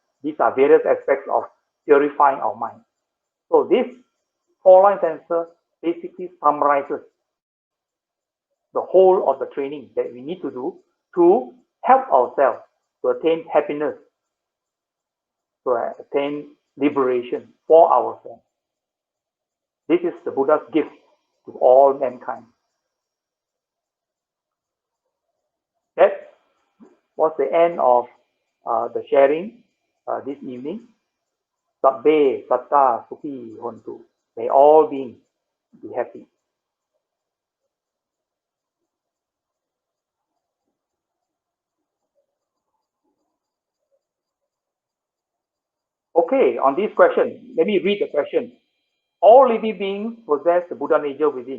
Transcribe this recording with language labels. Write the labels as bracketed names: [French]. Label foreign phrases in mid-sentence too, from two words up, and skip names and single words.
[English] These are various aspects of purifying our mind. So this 4-line stanza basically summarizes the whole of the training that we need to do to help ourselves to attain happiness, to attain liberation for ourselves. This is the Buddha's gift to all mankind. That was the end of the sharing this evening. [Pali] Sabbe satta sukhi hontu. [English] May all beings be happy. Okay, on this question, let me read the question. All living beings possess the Buddha nature within.